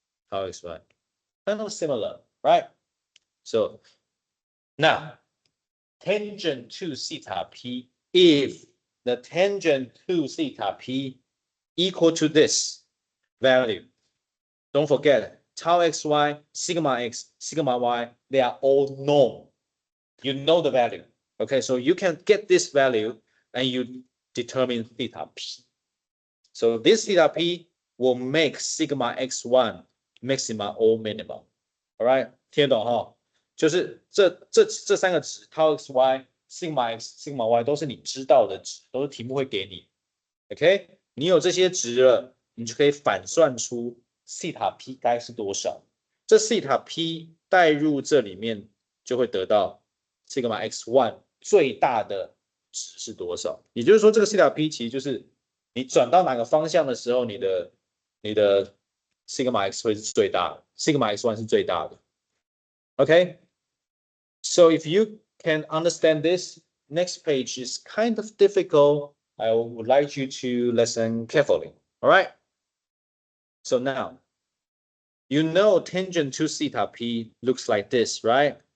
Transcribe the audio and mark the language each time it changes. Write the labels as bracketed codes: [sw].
[en] Tau xy, kind of similar, right? So now tangent to theta p, if the tangent to theta p equal to this value, don't forget tau xy, sigma x, sigma y, they are all known. You know the value. Okay, so you can get this value and you determine theta p. So this theta p will make sigma x1 maxima or minima. All right, [zh] 听得懂哈？就是这三个值 tau xy sigma x sigma y 都是你知道的值，都是题目会给你。 OK， 你有这些值了，你就可以反算出西塔 p 该是多少。这西塔 p 带入这里面，就会得到 sigma x1 最大的值是多少。也就是说，这个西塔 p 其实就是你转到哪个方向的时候，你的 sigma x 会是最大的 ，sigma x1 是最大的。 [en] Okay, so if you can understand this, next page is kind of difficult. I would like you to listen carefully. All right. So now, you know tangent to theta p looks like this, right?